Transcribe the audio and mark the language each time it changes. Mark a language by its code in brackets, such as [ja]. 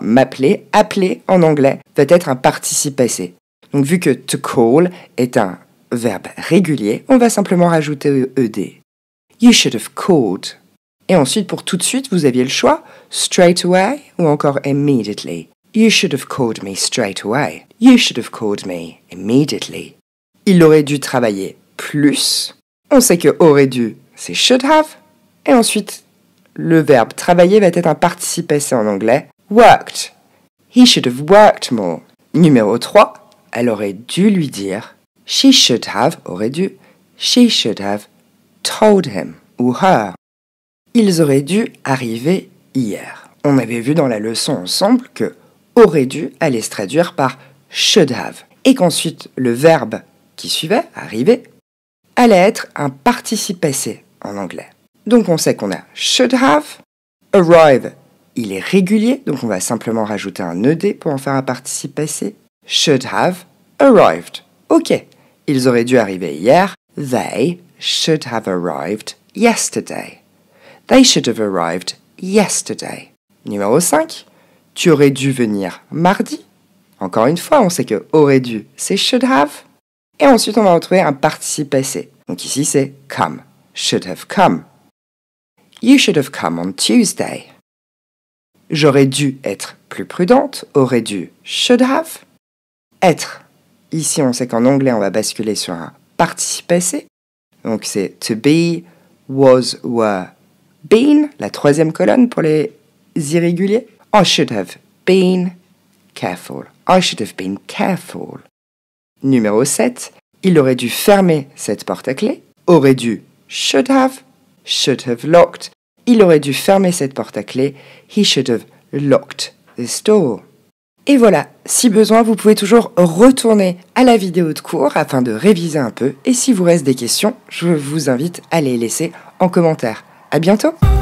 [fr] M'appeler, appeler en anglais, va être un participe passé. Donc vu que to call est un verbe régulier, on va simplement rajouter ed. [en] You should have called. [fr] Et ensuite, pour tout de suite, vous aviez le choix, straight away ou encore immediately. [en] You should have called me straight away. You should have called me immediately. [fr] Il aurait dû travailler plus. On sait que aurait dû, c'est should have. Et ensuite, le verbe travailler va être un participe passé en anglais. [en] Worked. He should have worked more. [fr] Numéro 3, elle aurait dû lui dire. [en] She should have, aurait dû. She should have told him ou her. [fr] Ils auraient dû arriver hier. On avait vu dans la leçon ensemble que aurait dû allait se traduire par should have. Et qu'ensuite, le verbe qui suivait, arriver, allait être un participe passé en anglais. Donc on sait qu'on a should have, arrive, il est régulier, donc on va simplement rajouter un ed pour en faire un participe passé. [en] Should have arrived. [fr] Ok, ils auraient dû arriver hier. [en] They should have arrived yesterday. They should have arrived yesterday. [fr] Numéro 5, tu aurais dû venir mardi. Encore une fois, on sait que aurait dû, c'est should have. Et ensuite, on va retrouver un participe passé. Donc ici, c'est come. [en] Should have come. You should have come on Tuesday. [fr] J'aurais dû être plus prudente. Aurait dû, should have. Être. Ici, on sait qu'en anglais, on va basculer sur un participe passé. Donc c'est to be, was, were, been. La troisième colonne pour les irréguliers. [en] I should have been careful. I should have been careful. [fr] Numéro 7, il aurait dû fermer cette porte à clé. Aurait dû, should have locked. Il aurait dû fermer cette porte à clé. [en] He should have locked this door. [fr] Et voilà, si besoin, vous pouvez toujours retourner à la vidéo de cours afin de réviser un peu. Et si vous reste des questions, je vous invite à les laisser en commentaire. À bientôt!